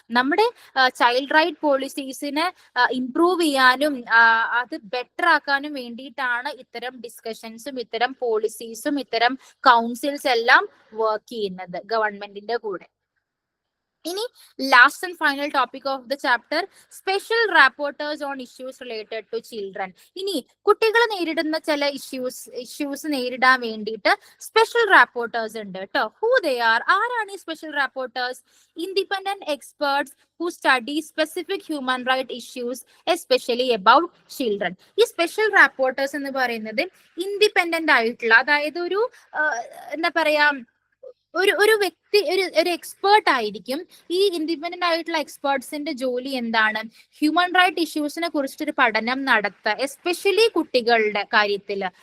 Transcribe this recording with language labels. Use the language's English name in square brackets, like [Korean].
[Malayalam] നമ്മുടെ child right പോളിസീസിനെ improve ചെയ്യാനും അത് ബെറ്റർ ആക്കാനും വേണ്ടിയിട്ടാണ് ഇത്തരം ഡിസ്കഷൻസും ഇത്തരം പോളിസീസും ഇത്തരം കൗൺസിൽസ് എല്ലാം വർക്ക് ചെയ്യുന്നത് ഗവൺമെന്റിന്റെ കൂടെ. ഇനി [English] Last and final topic of the chapter, special rapporteurs on issues related to children. [Malayalam] ഇനി കുട്ടികൾ നേരിടുന്ന ചില ഇഷ്യൂസ് നേരിടാൻ വേണ്ടിയിട്ട് സ്പെഷ്യൽ റാപ്പോർട്ടേഴ്സ് ഉണ്ട് കേട്ടോ. [English] Who they are? [Malayalam] ആരാണ് ഈ special റാപ്പോർട്ടേഴ്സ്? [English] Independent experts who study specific human rights issues especially about children. [Malayalam] ഈ സ്പെഷ്യൽ റാപ്പോർട്ടേഴ്സ് എന്ന് പറയുന്നത് ഇൻഡിപെൻഡന്റ് ആയിട്ടുള്ള, അതായത് ഒരു എന്താ പറയാ, ഒരു വ്യക്തി, ഒരു എക്സ്പേർട്ട് ആയിരിക്കും. ഈ ഇൻഡിപെൻഡന്റ് ആയിട്ടുള്ള എക്സ്പേർട്സിന്റെ ജോലി എന്താണ്? ഹ്യൂമൻ റൈറ്റ് ഇഷ്യൂസിനെ കുറിച്ചിട്ടൊരു പഠനം നടത്തുക, എസ്പെഷ്യലി കുട്ടികളുടെ കാര്യത്തിൽ.